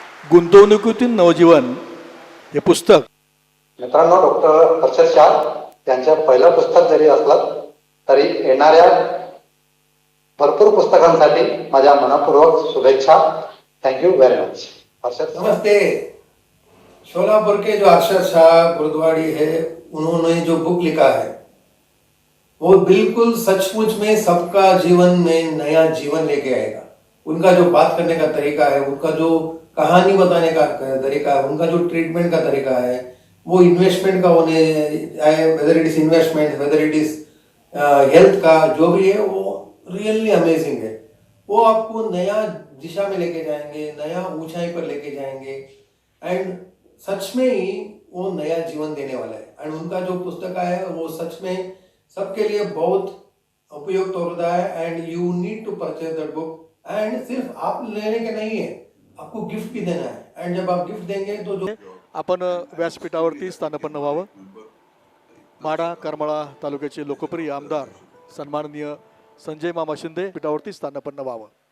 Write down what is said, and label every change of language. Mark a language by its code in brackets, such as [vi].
[mr] गुंतवणुकीतून नवजीवन हे पुस्तक मित्रांनो, डॉक्टर हर्षद शाह यांच्या पहिलं पुस्तक जरी असलं तरी येणाऱ्या भरपूर पुस्तकांसाठी माझ्या मनपूर्वक शुभेच्छा. [en] Thank you very much. Harshad, [hi] नमस्ते. शोलापुर के जो हर्षद शाह गुरुद्वारी है, उन्होंने जो बुक लिखा है वो बिल्कुल सचमुच में सबका जीवन में नया जीवन लेके आएगा. उनका जो बात करने का तरीका है, उनका जो कहानी बताने का तरीका है, उनका जो ट्रीटमेंट का तरीका है, वो इन्वेस्टमेंट का होने [en] whether it is investment, whether it is health [hi] का, जो भी है वो रियली अमेजिंग है. वो आपको नया दिशा में लेके जाएंगे, नया ऊंचाई पर लेके जाएंगे एंड सच में ही वो नया जीवन देने वाला है. एंड उनका जो पुस्तक है वो सच में सबके लिए बहुत उपयुक्त होता है and [en] You need to purchase that book. [hi] And सिर्फ आप लेने के नहीं है, आपको गिफ्ट भी देना है। एंड जब आप गिफ्ट देंगे तो जो [mr] आपण व्यासपीठावरती स्थानापन्न व्हावं। माढा करमाळा तालुक्याचे लोकप्रिय आमदार सन्माननीय संजय मामा शिंदे पीठावरती स्थानापन्न व्हावं।